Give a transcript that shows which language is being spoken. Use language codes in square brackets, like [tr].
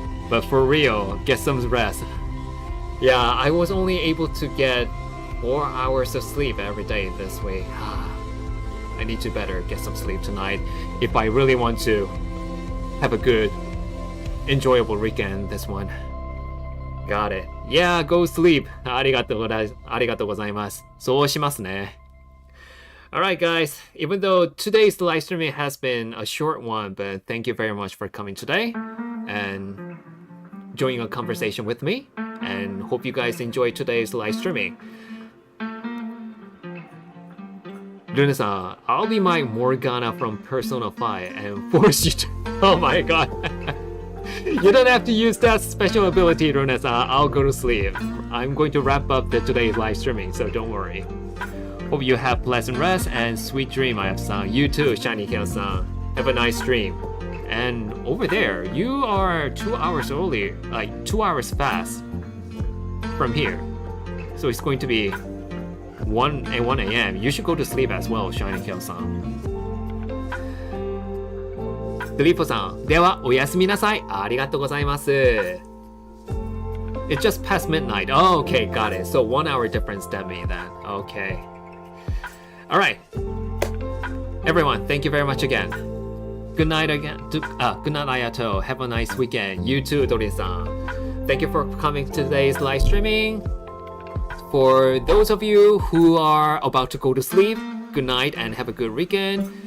[en] But for real, get some rest. Yeah, I was only able to get 4 hours of sleep every day this way. I need to better get some sleep tonight if I really want to have a good, enjoyable weekend this one. Got it. Yeah, go sleep. [ja] ありがとうございます。そうしますね。 [en] Alright guys, even though today's live streaming has been a short one, but thank you very much for coming today and joining a conversation with me, and hope you guys enjoyed today's live streaming. Luna-san, I'll be my Morgana from Persona 5 and force you to... Oh my god. You don't have to use that special ability, Luna-san. I'll go to sleep. I'm going to wrap up today's live streaming, so don't worry. Hope you have pleasant rest and sweet dream, Ayato-san. You too, Shiny Kale-san. Have a nice dream. And over there, you are 2 hours early, like 2 hours fast from here. So it's going to be 1 a.m. You should go to sleep as well, Shining Kill-san. [ja] ドリポさん、ではおやすみなさい。ありがとうございます。 [en] It's just past midnight. Oh, okay, got it. So 1 hour difference than me then. Okay. All right. Everyone, thank you very much again. Good night again. Good night, Ayato. Have a nice weekend. You too, Dori-san. Thank you for coming to today's live streaming. For those of you who are about to go to sleep, good night and have a good weekend.